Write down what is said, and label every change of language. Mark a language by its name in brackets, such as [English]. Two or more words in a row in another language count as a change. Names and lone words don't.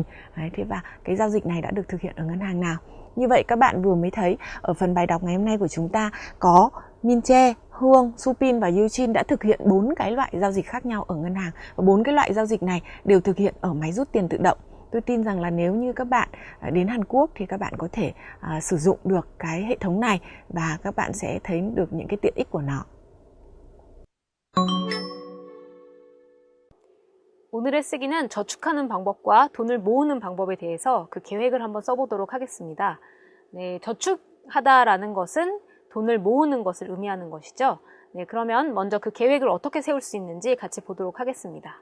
[Vietnamese] Đấy, thế và cái giao dịch này đã được thực hiện ở ngân hàng nào? Như vậy các bạn vừa mới thấy ở phần bài đọc ngày hôm nay của chúng ta có Minche, Hương, Supin và Yuchin đã thực hiện 4 cái loại giao dịch khác nhau ở ngân hàng. Và 4 cái loại giao dịch này đều thực hiện ở máy rút tiền tự động. Tôi tin rằng là nếu như các bạn đến Hàn Quốc thì các bạn có thể sử dụng được cái hệ thống này và các bạn sẽ thấy được những cái tiện ích của nó. [Korean] 오늘의 쓰기는 저축하는 방법과 돈을 모으는 방법에 대해서 그 계획을 한번 써보도록 하겠습니다. 네, 저축하다라는 것은 돈을 모으는 것을 의미하는 것이죠. 네, 그러면 먼저 그 계획을 어떻게 세울 수 있는지 같이 보도록 하겠습니다.